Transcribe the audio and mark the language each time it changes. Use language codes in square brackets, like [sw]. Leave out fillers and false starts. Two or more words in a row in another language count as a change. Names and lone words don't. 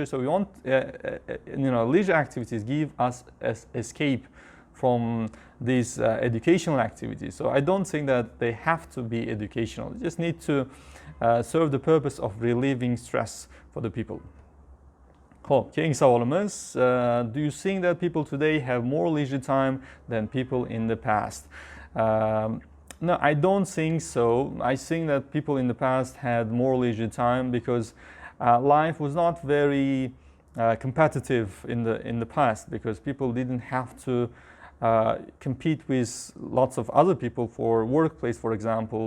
[en] So we want, leisure activities give us escape from these educational activities. So I don't think that they have to be educational. They just need to serve the purpose of relieving stress for the people. [uz] Ho'p, keyingi savolimiz. [en] Do you think that people today have more leisure time than people in the past? No, I don't think so. I think that people in the past had more leisure time because life was not very competitive in the past, because people didn't have to compete with lots of other people for workplace, for example.